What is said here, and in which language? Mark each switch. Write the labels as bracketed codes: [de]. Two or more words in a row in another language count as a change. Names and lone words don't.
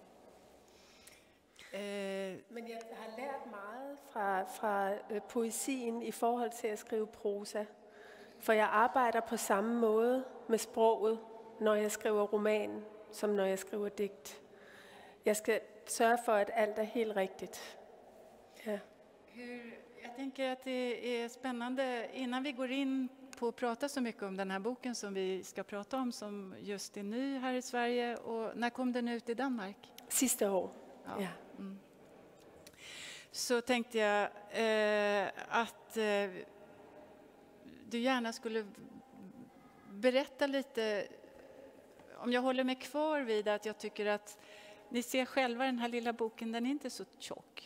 [da] Men jeg har lært meget fra poesien i forhold til at skrive prosa. For jeg arbejder på samme måde med sproget, når jeg skriver roman, som når jeg skriver digt. Jeg skal sørge for, at alt er helt rigtigt. Ja. [sv] Jag tänker att det är spännande, innan vi går in på att prata så mycket om den här boken som vi ska prata om, som just är ny här i Sverige. Och när kom den ut i Danmark? [da] Sidste år. Ja. [sv] Så tänkte jag att du gärna skulle berätta lite, om jag håller mig kvar vid att jag tycker att ni ser själva den här lilla boken, den är inte så tjock.